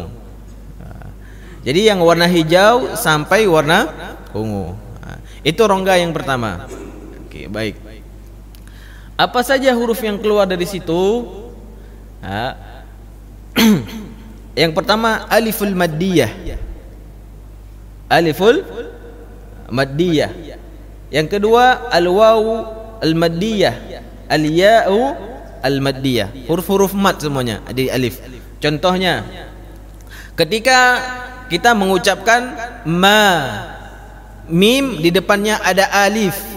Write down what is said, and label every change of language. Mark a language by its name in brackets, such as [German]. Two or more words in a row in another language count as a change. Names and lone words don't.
[Indonesian] Jadi yang warna hijau sampai warna ungu. Itu rongga yang pertama. Oke, baik. Apa saja huruf yang keluar dari situ? Yang pertama [Arabic] الألف المدية. الألف المدية. [Indonesian] Yang kedua [Arabic] الواو المدية، الياء المدية. [Indonesian] Huruf-huruf mad semuanya ada alif. Contohnya ketika kita mengucapkan ma, mim di depannya ada alif.